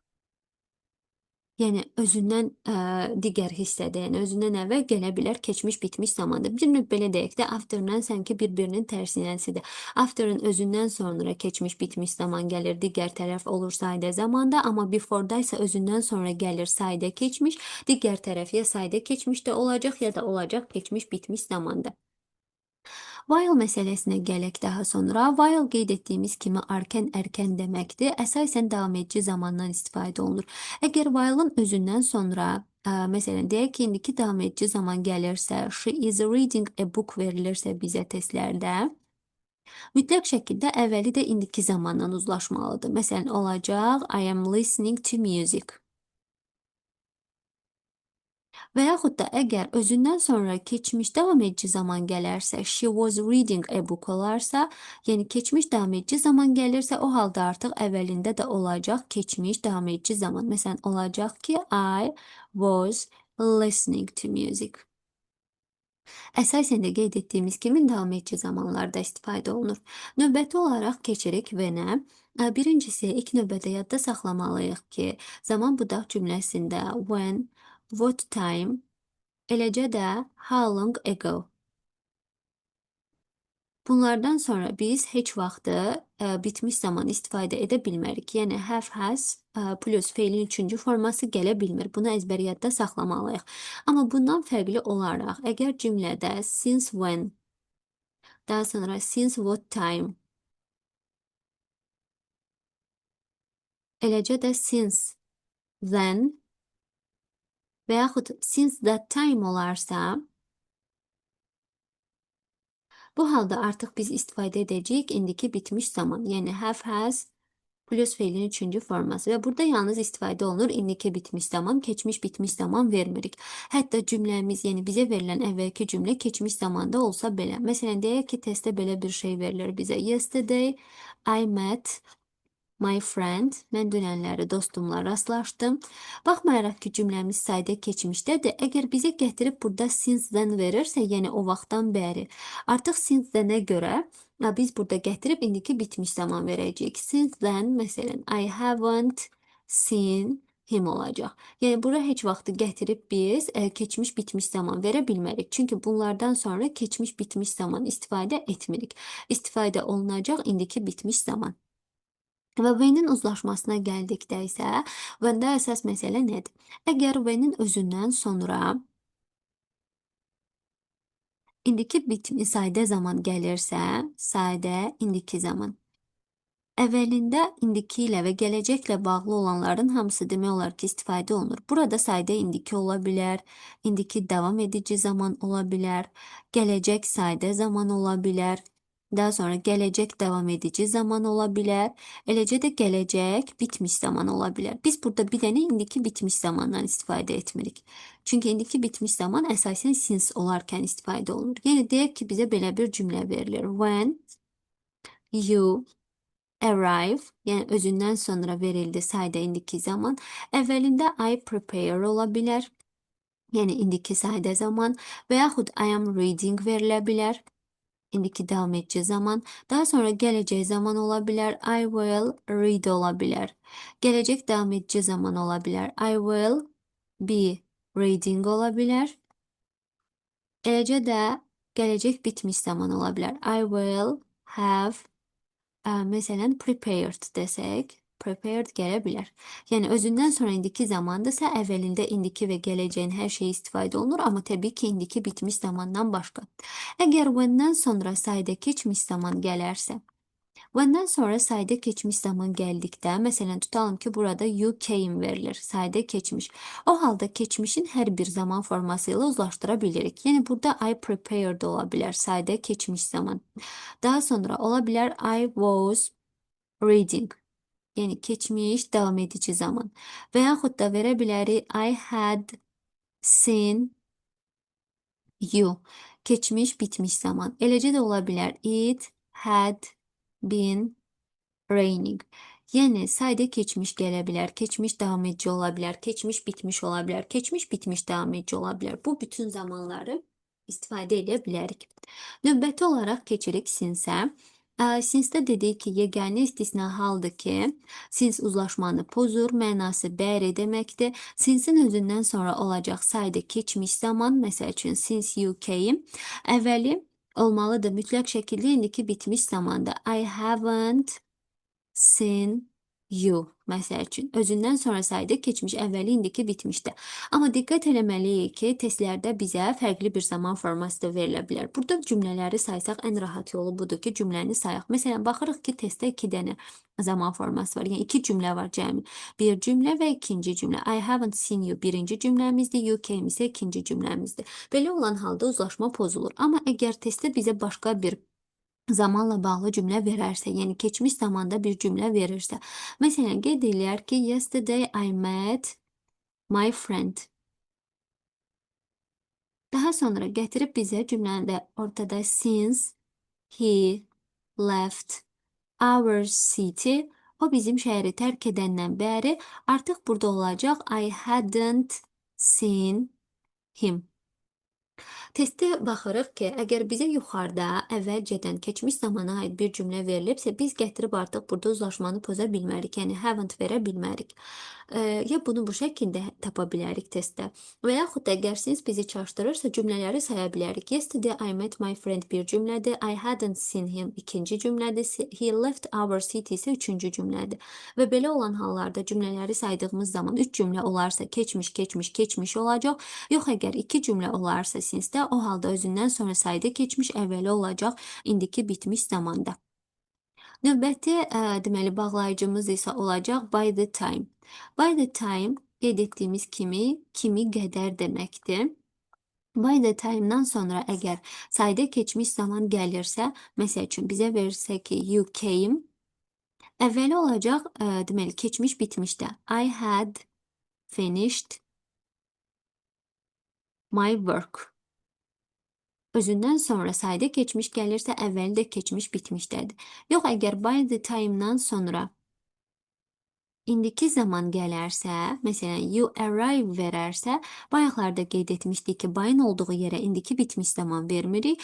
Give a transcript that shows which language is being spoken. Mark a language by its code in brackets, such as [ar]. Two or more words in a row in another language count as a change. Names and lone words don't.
[az] Yəni özündən digər hissədə, yəni özündən əvvəl gələ bilər keçmiş bitmiş zamanda. Bir növ belə deyək də, after-dən sanki bir-birinin tərsinəsidir. After-ın özündən sonra keçmiş bitmiş zaman gəlir, digər tərəf olur sadə zamanda, amma before-da isə özündən sonra gəlir sadə keçmiş, digər tərəf ya sadə keçmişdə olacaq, ya da olacaq keçmiş bitmiş zamanda. While məsələsinə gələk daha sonra. While qeyd etdiyimiz kimi arkan, ərkən deməkdir. Əsasən davam edici zamandan istifadə olunur. Əgər while'ın özündən sonra, məsələn, deyək ki, indiki davam edici zaman gəlirsə, [en] she is reading a book [az] verilirsə bizə testlərdə, mütləq şəkildə əvvəli də indiki zamandan uzlaşmalıdır. Məsələn, olacaq, [en] I am listening to music. [az] Və yaxud da əgər özündən sonra keçmiş davam edici zaman gələrsə, [en] she was reading a book [az] olarsa, yəni keçmiş davam edici zaman gəlirsə, o halda artıq əvvəlində də olacaq keçmiş davam edici zaman. Məsələn, olacaq ki, [en] I was listening to music. [az] Əsasən də qeyd etdiyimiz kimi davam edici zamanlarda istifadə olunur. Növbəti olaraq keçirik when-ə. Birincisi, ilk növbədə yadda saxlamalıyıq ki, zaman budaq cümləsində [en] when, what time, [az] eləcə də [en] how long ago. [az] Bunlardan sonra biz heç vaxtı bitmiş zaman istifadə edə bilmərik. Yəni [en] have, has [az] plus feilin üçüncü forması gələ bilmir. Bunu əzbəriyyatda saxlamalıyıq. Amma bundan fərqli olaraq, əgər cümlədə [en] since when, [az] daha sonra [en] since what time, [az] eləcə də [en] since then [az] və yaxud [en] since that time [az] olarsa, bu halda artıq biz istifadə edəcəyik indiki bitmiş zaman. Yəni [en] have, has [az] plus feilin üçüncü forması və burada yalnız istifadə olunur indiki bitmiş zaman, keçmiş bitmiş zaman vermirik. Hətta cümləmiz, yəni bizə verilən əvvəlki cümlə keçmiş zamanda olsa belə. Məsələn, deyək ki, testdə belə bir şey verilir bizə. [en] Yesterday I met my friend, [az] mən dünənləri dostumla rastlaşdım. Baxmayaraq ki, cümləmiz sayda keçmişdədir. Əgər bizə gətirib burada [en] since then [az] verirsə, yəni o vaxtdan bəri, artıq [en] since then- [az] ə görə biz burada gətirib indiki bitmiş zaman verəcəyik. [en] Since then, məsələn, I haven't seen him olacaq. [az] Yəni, bura heç vaxtı gətirib biz keçmiş bitmiş zaman verə bilmərik. Çünki bunlardan sonra keçmiş bitmiş zaman istifadə etmirik. İstifadə olunacaq indiki bitmiş zaman. Və when-in uzlaşmasına gəldikdə isə, when-də əsas məsələ nədir? Əgər when-in özündən sonra indiki sadə zaman gəlirsə, sadə indiki zaman. Əvvəlində indiki ilə və gələcəklə bağlı olanların hamısı demək olar ki, istifadə olunur. Burada sadə indiki ola bilər, indiki davam edici zaman ola bilər, gələcək sadə zaman ola bilər, daha sonra gələcək davam edici zaman ola bilər, eləcə də gələcək bitmiş zaman ola bilər. Biz burada bir dənə indiki bitmiş zamandan istifadə etmirik. Çünki indiki bitmiş zaman əsasən since olarkən istifadə olunur. Yəni, deyək ki, bizə belə bir cümlə verilir. [en] When you arrive, [az] yəni özündən sonra verildi sayda indiki zaman. Əvvəlində [en] I prepare [az] ola bilər, yəni indiki sayda zaman və yaxud [en] I am reading [az] verilə bilər, indiki davam edici zaman. Daha sonra gələcək zaman ola bilər, [en] I will read [az] ola bilər. Gələcək davam edici zaman ola bilər, [en] I will be reading [az] ola bilər. Eləcə də gələcək bitmiş zaman ola bilər, [en] I will have məsələn, prepared desək, prepared [az] gələ bilər. Yəni, özündən sonra indiki zamandırsa, əvvəlində indiki və gələcəyin hər şeyi istifadə olunur, amma təbii ki, indiki bitmiş zamandan başqa. Əgər when-dən sonra sayda keçmiş zaman gələrsə, when-dən sonra sayda keçmiş zaman gəldikdə, məsələn, tutalım ki, burada [en] you came [az] verilir, sayda keçmiş. O halda keçmişin hər bir zaman forması ilə uzlaşdıra bilirik. Yəni, burada [en] I prepared [az] ola bilər, sayda keçmiş zaman. Daha sonra ola bilər [en] I was reading. [az] Yəni, keçmiş, davam edici zaman. Və yaxud da verə bilərik [en] I had seen you. [az] Keçmiş, bitmiş zaman. Eləcə də ola bilər [en] it had been raining. [az] Yəni, sayda keçmiş gələ bilər, keçmiş davam edici ola bilər, keçmiş bitmiş ola bilər, keçmiş bitmiş davam edici ola bilər. Bu bütün zamanları istifadə edə bilərik. Növbəti olaraq keçirik sinsə. Sinsə dedik ki, yeganə istisna haldır ki, sins uzlaşmanı pozur, mənası bəri deməkdir. Sinsin özündən sonra olacaq sayda keçmiş zaman, məsəl üçün [en] since you came, [az] əvvəli olmalıdır mütləq şəkildə indiki bitmiş zamanda. [en] I haven't seen you. [az] Məsəl üçün, özündən sonra sayda keçmiş, əvvəli indiki bitmişdir. Amma diqqət eləməliyik ki, testlərdə bizə fərqli bir zaman forması da verilə bilər. Burada cümlələri saysaq ən rahat yolu budur ki, cümləni sayaq. Məsələn, baxırıq ki, testdə 2 dənə zaman forması var. Yəni, 2 cümlə var cəmi. Bir cümlə və ikinci cümlə. [en] I haven't seen you [az] birinci cümləmizdir, [en] you came [az] isə ikinci cümləmizdir. Belə olan halda uzlaşma pozulur. Amma əgər testdə bizə başqa bir zamanla bağlı cümlə verərsə, yəni keçmiş zamanda bir cümlə verirsə, məsələn, qeyd eləyər ki, [en] yesterday I met my friend. [az] Daha sonra gətirib bizə cümləndə ortada [en] since he left our city, [az] o bizim şəhəri tərk edəndən bəri artıq burada olacaq [en] I hadn't seen him. [az] Testdə baxırıq ki, əgər bizə yuxarıda əvvəlcədən keçmiş zamana aid bir cümlə verilibsə, biz gətirib artıq burada uzlaşmanı poza bilmərik, yəni haven't verə bilmərik. Ya bunu bu şəkildə tapa bilərik testdə və yaxud da əgər siz bizi çaşdırırsa cümlələri saya bilərik. [en] Yesterday I met my friend [az] bir cümlədir, [en] I hadn't seen him [az] ikinci cümlədir, [en] he left our city [az] isə üçüncü cümlədir. Və belə olan hallarda cümlələri saydığımız zaman 3 cümlə olarsa keçmiş olacaq. Yox, əgər 2 cümlə olarsa since-də, o halda özündən sonra sayda keçmiş əvvəli olacaq indiki bitmiş zamanda. Növbəti deməli bağlayıcımız isə olacaq [en] by the time. By the time [az] qeyd etdiyimiz kimi qədər deməkdir. [en] By the time- [az] dan sonra əgər sayda keçmiş zaman gəlirsə, məsəl üçün bizə verirsə ki [en] you came, [az] əvvəli olacaq deməli keçmiş bitmişdə. [en] I had finished my work. [az] Özündən sonra sayda keçmiş gəlirsə, əvvəli də keçmiş bitmişdədir. Yox, əgər [en] by the time- [az] dan sonra indiki zaman gələrsə, məsələn, [en] you arrive [az] verərsə, bayaqlarda qeyd etmişdik ki, by-ın olduğu yerə indiki bitmiş zaman vermirik.